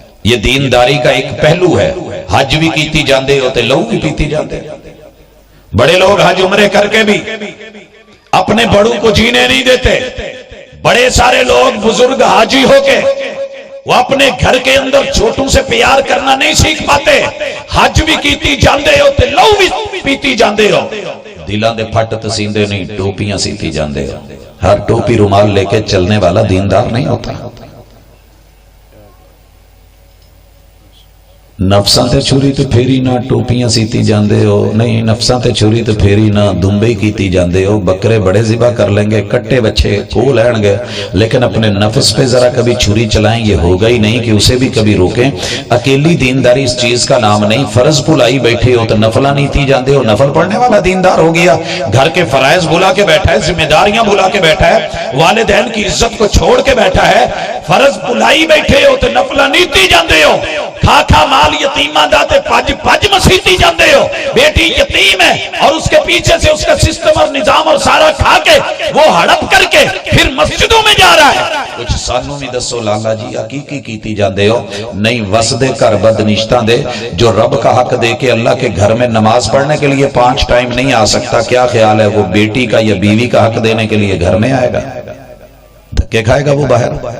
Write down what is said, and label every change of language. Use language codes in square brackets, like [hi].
[ur] یہ دینداری کا ایک پہلو ہے. [pa] حج بھی کیتی جاندے ہوتے، لہو بھی پیتی جاندے. [ur] بڑے لوگ حج عمرے کر کے بھی اپنے بڑوں کو جینے نہیں دیتے. بڑے سارے لوگ بزرگ حاجی ہو کے وہ اپنے گھر کے اندر چھوٹوں سے پیار کرنا نہیں سیکھ پاتے. [pa] حج بھی کیتی جاندے ہوتے، لہو بھی پیتی جاندے ہو. دلان دے پھٹ تسیندے نہیں، ٹوپیاں سیتی جاندے ہو. [ur] ہر ٹوپی رومال لے کے چلنے والا دیندار نہیں ہوتا. [pa] نفساں تے چھری تے پھیری نہ ٹوپیاں سیتی جاندے ہو. نہیں، نفساں تے چھری تے پھیری نہ دمبے کیتی جاندے ہو. [ur] بکرے بڑے ذبح کر لیں گے، کٹے بچے کو لین گے، لیکن اپنے نفس پہ ذرا کبھی چھری چلائیں. یہ ہوگا ہی نہیں کہ اسے بھی کبھی روکیں. اکیلی دینداری اس چیز کا نام نہیں. [pa] فرض بھلائی بیٹھے ہو تو نفلہ نیتی جاندے ہو، [ur] نفل پڑھنے والا دیندار ہو گیا. گھر کے فرائض بھلا کے بیٹھا ہے، ذمہ داریاں بھلا کے بیٹھا ہے، والدین کی عزت کو چھوڑ کے بیٹھا ہے. [pa] فرض بھلائی بیٹھے ہو تو نفلہ نیتی جاندے ہو. کھا کھا مال یتیماں دا تے پج پج مسیتی جاندے ہو. [ur] بیٹی یتیم ہے اور اس کے پیچھے سے اس کا سسٹم اور نظام اور سارا کھا کے وہ ہڑپ کر کے پھر مسجدوں میں جا رہا ہے. [pa] کچھ سانوں میں دسو لالا جی حقیقی کیتی جاندے ہو. نہیں، وسدے کر بدنشتاں دے. [ur] جو رب کا حق دے کے اللہ کے گھر میں نماز پڑھنے کے لیے 5 ٹائم نہیں آ سکتا، کیا خیال ہے وہ بیٹی کا یا بیوی کا حق دینے کے لیے گھر میں آئے گا؟ دھکے کھائے گا وہ باہر.